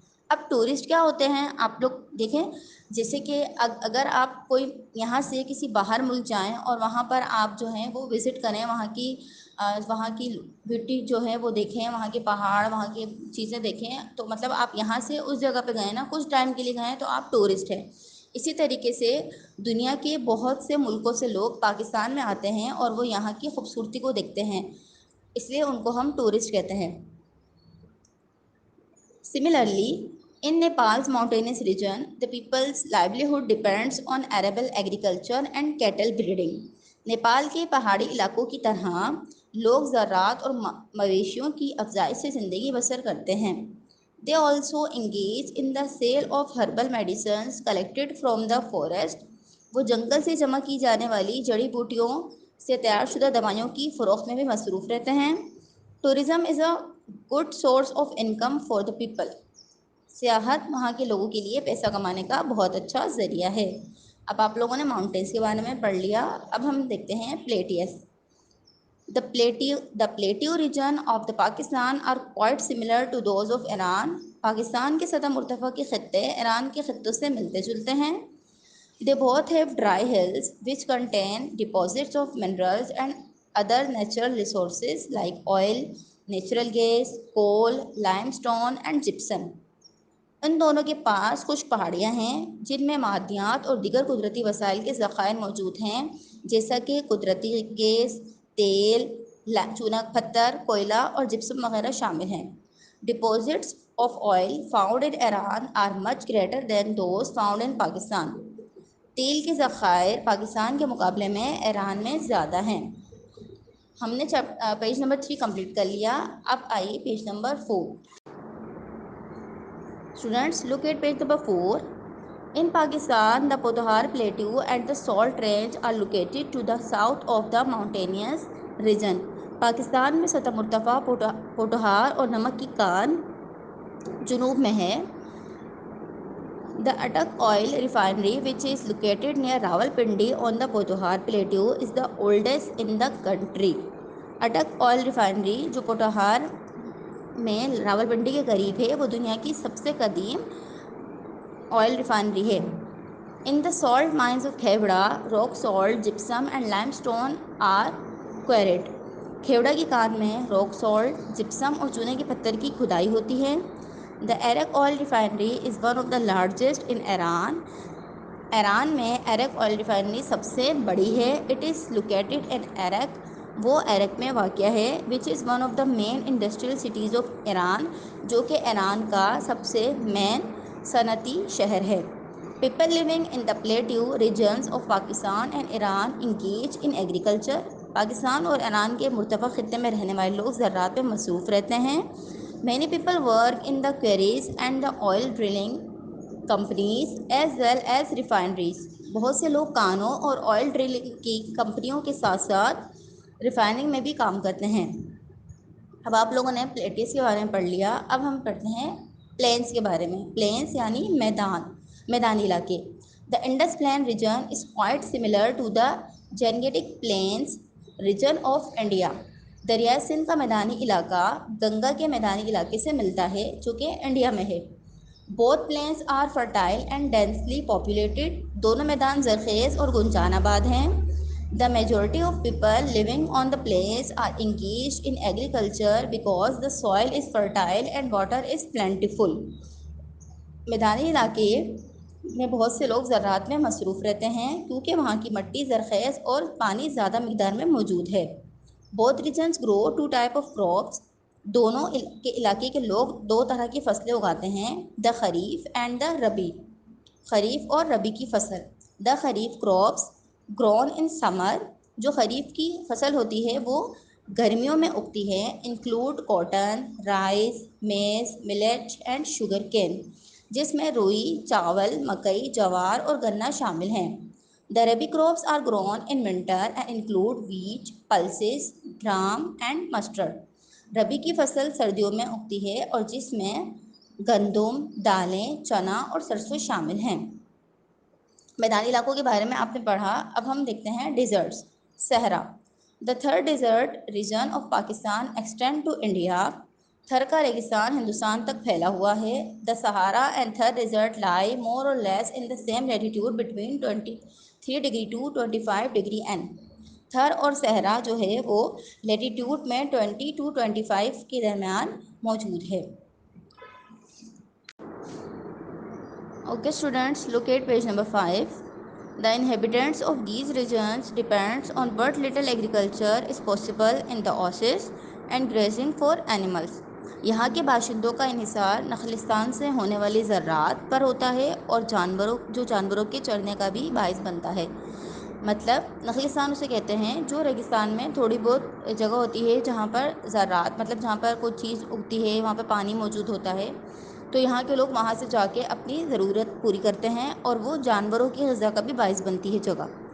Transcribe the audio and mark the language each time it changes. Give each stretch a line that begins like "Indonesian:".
Urdu: اب ٹورسٹ کیا ہوتے ہیں آپ لوگ دیکھیں، جیسے کہ اگر آپ کوئی یہاں سے کسی باہر ملک جائیں اور وہاں پر آپ جو ہیں وہ وزٹ کریں، وہاں کی بیوٹی جو ہے وہ دیکھیں، وہاں کے پہاڑ، وہاں کی چیزیں دیکھیں، تو مطلب آپ یہاں سے اس جگہ پہ گئے نا، کچھ ٹائم کے لیے گئے تو آپ ٹورسٹ ہیں. اسی طریقے سے دنیا کے بہت سے ملکوں سے لوگ پاکستان میں آتے ہیں اور وہ یہاں کی خوبصورتی کو دیکھتے ہیں، اس لیے ان کو ہم ٹورسٹ کہتے ہیں.
English: Similarly, in Nepal's mountainous region, the people's livelihood depends on arable agriculture and cattle breeding.
Urdu: Nepal کے پہاڑی علاقوں کی طرح لوگ زراعت اور مویشیوں کی افزائش سے زندگی بسر کرتے ہیں.
English: They also engage in the sale of herbal medicines collected from the forest.
Urdu: وہ جنگل سے جمع کی جانے والی جڑی بوٹیوں سے تیار شدہ دوائیوں کی فروخت میں بھی مصروف رہتے ہیں.
English: Tourism is a good source of income for the people.
Urdu: سیاحت وہاں کے لوگوں کے لیے پیسہ کمانے کا بہت اچھا ذریعہ ہے. اب آپ لوگوں نے ماؤنٹینس کے بارے میں پڑھ لیا، اب ہم دیکھتے ہیں پلیٹیس.
English: The plateau region of the Pakistan are quite similar to those of Iran.
Urdu: Pakistan کے سطح مرتفع کے خطے ایران کے خطوں سے ملتے جلتے ہیں.
English: They both have dry hills which contain deposits of minerals and other natural resources like oil, natural gas, coal, limestone and gypsum.
Urdu: ان دونوں کے پاس کچھ پہاڑیاں ہیں جن میں معدنیات اور دیگر قدرتی وسائل کے ذخائر موجود ہیں، جیسا کہ قدرتی گیس، تیل، چونا پتھر، کوئلہ اور جپسم وغیرہ شامل ہیں.
English: Deposits of oil found in Iran are much greater than those found in Pakistan.
Urdu: تیل کے ذخائر پاکستان کے مقابلے میں ایران میں زیادہ ہیں. ہم نے پیج نمبر 3 کمپلیٹ کر لیا. اب آئیے page number 4.
English: Students, look at page number 4. In Pakistan, the Pothohar Plateau and the Salt Range are located to the south of the mountainous region.
Urdu: Pakistan میں سطح مرتفع پوٹوہار اور نمک کی کان جنوب میں ہے.
English: The Attock Oil Refinery, which is located near Rawalpindi on the Pothohar Plateau, is the oldest in the country.
Urdu: Attock Oil Refinery جو پوٹوہار میں راولپنڈی کے قریب ہے، وہ دنیا کی سب سے قدیم آئل ریفائنری ہے.
English: In the salt mines of Khewra rock salt gypsum and limestone are quarried.
Urdu: کھیوڑا کی کان میں راک سالٹ، جپسم اور چونے کے پتھر کی کھدائی ہوتی ہے.
English: The Arak oil refinery is one of the largest in Iran.
Urdu: Iran میں ایرک آئل ریفائنری سب سے بڑی ہے.
English: it is located in Arak,
Urdu: وہ ایرک میں واقع ہے.
English: which is one of the main industrial cities of Iran,
Urdu: جو کہ ایران کا سب سے مین صنعتی شہر ہے.
English: People living in the plateau regions of Pakistan and Iran engage in agriculture.
Urdu: Pakistan اور ایران کے مرتفع خطے میں رہنے والے لوگ زراعت میں مصروف رہتے ہیں.
English: Many people work in the quarries and the oil drilling companies as well as refineries.
Urdu: بہت سے لوگ کانوں اور آئل ڈرلنگ کی کمپنیوں کے ساتھ ساتھ ریفائننگ میں بھی کام کرتے ہیں. اب آپ لوگوں نے پلیٹس کے بارے میں پڑھ لیا. اب ہم پڑھتے ہیں پلینس کے بارے میں. پلینس یعنی میدانی علاقے.
English: The Indus plain region is quite similar to the Gangetic plains region of India.
Urdu: دریائے سندھ کا میدانی علاقہ گنگا کے میدانی علاقے سے ملتا ہے جو کہ انڈیا میں ہے.
English: Both plains are fertile and densely populated.
Urdu: دونوں میدان زرخیز اور گنجان آباد ہیں.
English: The majority of people living on the plains are engaged in agriculture because the soil is fertile and water is plentiful.
Urdu: میدانی علاقے میں بہت سے لوگ زراعت میں مصروف رہتے ہیں کیونکہ وہاں کی مٹی زرخیز اور پانی زیادہ مقدار میں موجود ہے.
English: Both regions grow two type of crops.
Urdu: دونوں کے علاقے کے لوگ دو طرح کی فصلیں اگاتے ہیں.
English: The kharif and the rabi.
Urdu: خریف اور ربی کی فصل.
English: The kharif crops grown in summer.
Urdu: جو خریف کی فصل ہوتی ہے وہ گرمیوں میں اگتی ہے.
English: include cotton, rice, maize, millet and sugarcane,
Urdu: جس میں روئی، چاول، مکئی، جوار اور گنا شامل ہیں.
English: The rabi crops are grown in winter and include wheat, pulses, gram and mustard.
Urdu: ربی کی فصل سردیوں میں اگتی ہے اور جس میں گندم، دالیں، چنا اور سرسوں شامل ہیں۔ میدانی علاقوں کے بارے میں آپ نے پڑھا، اب ہم دیکھتے ہیں ڈیزرٹس۔ صحرا،
English: The third desert region of Pakistan extend to India.
Urdu: تھر کا ریگستان ہندوستان تک پھیلا ہوا ہے۔
English: The Sahara and Thar desert lie more or less in the same latitude between 23 degree to 25 degree N.
Urdu: تھر اور صحرا جو ہے وہ لیٹیٹیوڈ میں 20 ٹو 25 کے درمیان موجود ہے۔
English: Okay students, look at page number 5. The inhabitants of these regions depends on what little agriculture is possible in the oases and grazing for animals.
Urdu: یہاں کے باشندوں کا انحصار نخلستان سے ہونے والی زراعت پر ہوتا ہے اور جانوروں کے چرنے کا بھی باعث بنتا ہے۔ مطلب نخلستان اسے کہتے ہیں جو ریگستان میں تھوڑی بہت جگہ ہوتی ہے جہاں پر زراعت، مطلب جہاں پر کوئی چیز اگتی ہے، وہاں پہ پانی موجود ہوتا ہے، تو یہاں کے لوگ وہاں سے جا کے اپنی ضرورت پوری کرتے ہیں اور وہ جانوروں کی غذا کا بھی باعث بنتی ہے جگہ۔